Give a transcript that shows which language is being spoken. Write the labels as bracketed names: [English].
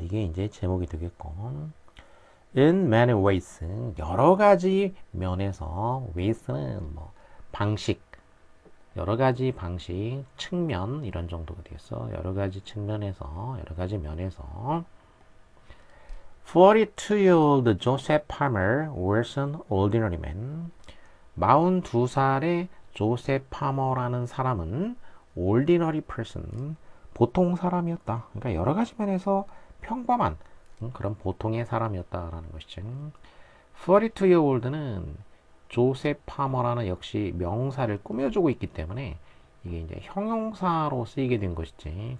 [Korean] 이게 이제 제목이 되겠고. [English] In many ways, [Korean] 여러 가지 면에서, ways는 뭐 방식, 여러 가지 방식, 측면 이런 정도가 되겠어. 여러 가지 측면에서, 여러 가지 면에서. [English] 42-year-old Joseph Palmer was an ordinary man. [Korean] 42살의 조셉 파머라는 사람은 [English] ordinary person, [Korean] 보통 사람이었다. 그러니까 여러 가지 면에서 평범한 그런 보통의 사람이었다라는 것이죠. 42-year-old는 조셉 파머라는 역시 명사를 꾸며주고 있기 때문에 이게 이제 형용사로 쓰이게 된 것이지.